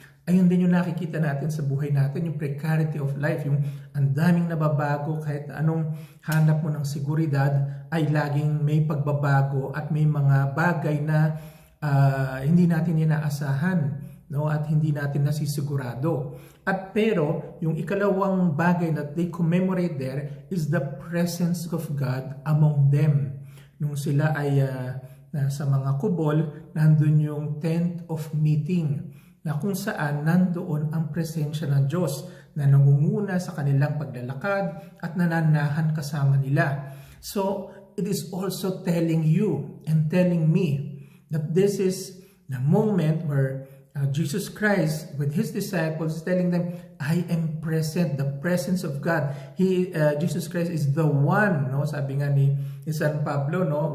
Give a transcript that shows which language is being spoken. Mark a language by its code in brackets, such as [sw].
[tl] Ayun din yung nakikita natin sa buhay natin, yung [en] precarity of life, [tl] yung ang daming nababago, kahit anong hanap mo ng seguridad ay laging may pagbabago at may mga bagay na hindi natin inaasahan, no? At hindi natin nasisigurado. At pero yung ikalawang bagay [en] that they commemorate there is the presence of God among them. [tl] Nung sila ay sa mga kubol, nandun yung tent of meeting, na kung saan nandoon ang presensya ng Diyos na nangunguna sa kanilang paglalakad at nananahan kasama nila. [en] So, it is also telling you and telling me that this is the moment where Jesus Christ with His disciples is telling them, I am present, the presence of God. Jesus Christ is the one, [tl] no? Sabi nga ni San Pablo, no?